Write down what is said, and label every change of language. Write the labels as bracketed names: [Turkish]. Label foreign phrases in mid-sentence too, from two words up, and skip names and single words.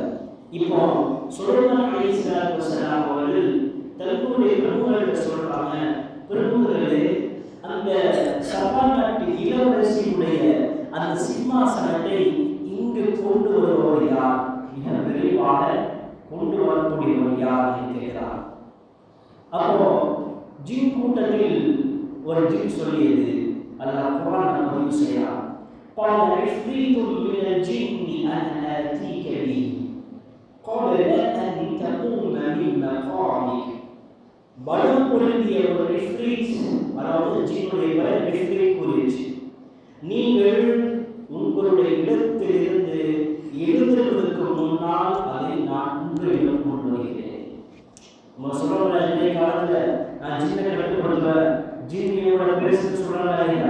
[Tamil] இப்போ சுலைமான் [Arabic] عليه الصلاة والسلام [Tamil] அவர்கள் தன்னுடைய பிரபுக்களிடம் சொல்றாங்க, பிரபுக்களே, அந்த சபா நாட்டு இளவரசியுடைய அந்த சிம்மாசனத்தை இங்கு கொண்டு வருபவர் யார், மிக விரைவாக கொண்டு வரக்கூடியவர் யார் என்று கேட்கிறார். அப்போ ஜின் கூட்டத்தில் ஒரு ஜின் சொல்லியது, அல்லாஹ் குர்ஆன் பதிவு செய்கிறார், [Arabic] قال عفريت من الجن أنا آتيك به قبل أن تقوم من مقامك, [Tamil] பலம் பொருந்திய ஒரு இஃப்ரீத், அதாவது ஜின்னுடைய பெயர் இஃப்ரீத் கூறியது, நீங்கள் உங்களுடைய இடத்திலிருந்து எழுந்திருப்பதற்கு முன்னால் அதை நான் உங்களிடம் கொண்டு வருகிறேன். நம்ம சொல்றோம்ல, இந்த காலத்தில் நான் ஜின்னை கட்டுப்படுத்துவேன், ஜின்னியோட பேசுன்னு சொல்றாங்க இல்லையா.